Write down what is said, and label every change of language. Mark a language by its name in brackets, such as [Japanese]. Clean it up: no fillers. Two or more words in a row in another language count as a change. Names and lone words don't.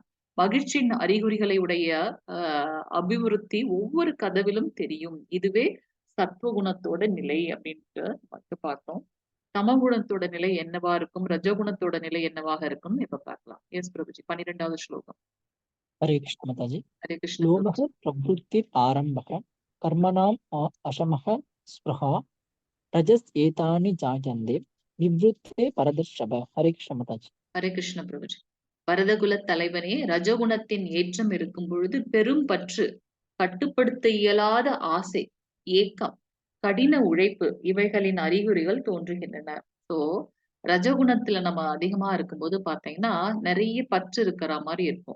[Tamil] மகிழ்ச்சியின் அறிகுறிகளை உடைய அ அபிவிருத்தி ஒவ்வொரு கதவிலும் தெரியும். இதுவே சத்துவகுணத்தோட நிலை அப்படின்ட்டு வந்து பார்த்தோம். தமகுணத்தோட நிலை என்னவா இருக்கும்? ரஜோகுணத்தோட நிலை என்னவாக இருக்கும்னு இப்ப பார்க்கலாம். எஸ் பிரபுஜி. 12வது ஸ்லோகம். [Hindi] हरे कृष्ण माताजी [Tamil] ஹரே கிருஷ்ண [Sanskrit] लोभः [Tamil] பிரபுஜி. [Sanskrit] प्रवृत्तिरारम्भः कर्मणाम् अशमः स्पृहा रजस् एतानि जायन्ते विवृते परदर्शभ हरे कृष्ण माताजी [Tamil] ஹரே கிருஷ்ண பிரபுஜி. பரதகுல தலைவனே, ரஜகுணத்தின் ஏற்றம் இருக்கும் பொழுது பெரும் பற்று, கட்டுப்படுத்த இயலாத ஆசை, ஏக்கம், கடின உழைப்பு இவைகளின் அறிகுறிகள் தோன்றுகின்றன. சோ ரஜகுணத்துல நம்ம அதிகமா இருக்கும்போது பாத்தீங்கன்னா நிறைய பற்று இருக்கிற மாதிரி இருக்கும்.